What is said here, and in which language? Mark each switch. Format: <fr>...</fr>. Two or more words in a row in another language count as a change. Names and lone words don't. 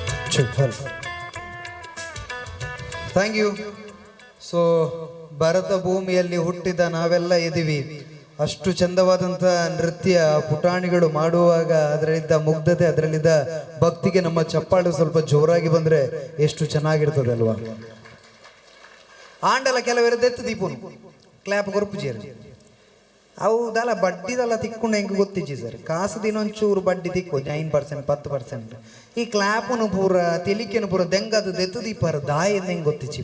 <en>thank you.</en> <kn>ಸೊ ಭಾರತ ಭೂಮಿಯಲ್ಲಿ ಹುಟ್ಟಿದ ನಾವೆಲ್ಲ ಇದ್ದೀವಿ. ಅಷ್ಟು ಚಂದವಾದಂಥ ನೃತ್ಯ ಪುಟಾಣಿಗಳು ಮಾಡುವಾಗ ಅದರಲ್ಲಿದ್ದ ಮುಗ್ಧತೆ, ಅದರಲ್ಲಿದ್ದ ಭಕ್ತಿಗೆ ನಮ್ಮ ಚಪ್ಪಾಳು ಸ್ವಲ್ಪ ಜೋರಾಗಿ ಬಂದರೆ ಎಷ್ಟು ಚೆನ್ನಾಗಿರ್ತದೆ ಅಲ್ವಾ.</kn> <tcy>ಆಂಡಲ ಕೆಲವೆರದ್ದು ಎತ್ತು ದೀಪನು ಕ್ಲಾಪ್ ಕೊರ್ಪುಜೇರು ಹೌದಲ್ಲ, ಬಡ್ಡಿದೆಲ್ಲ ತಿಕ್ಕೊಂಡು ಹೆಂಗೆ ಗೊತ್ತಿಜ್ಜಿ ಸರ್, ಕಾಸು ದಿನೊಂಚೂರು ಬಡ್ಡಿ ತಿಕ್ಕು 9% 10%. ಈ ಕ್ಲಾಪನು ಪೂರ ತೆಲಿಕೆನು ಪೂರ ದೆಂಗದು ದೆತ್ತು ದೀಪಾರ ದಾಯಿಂದ ಹೆಂಗೆ ಗೊತ್ತಿಚ್ಚಿ.</tcy>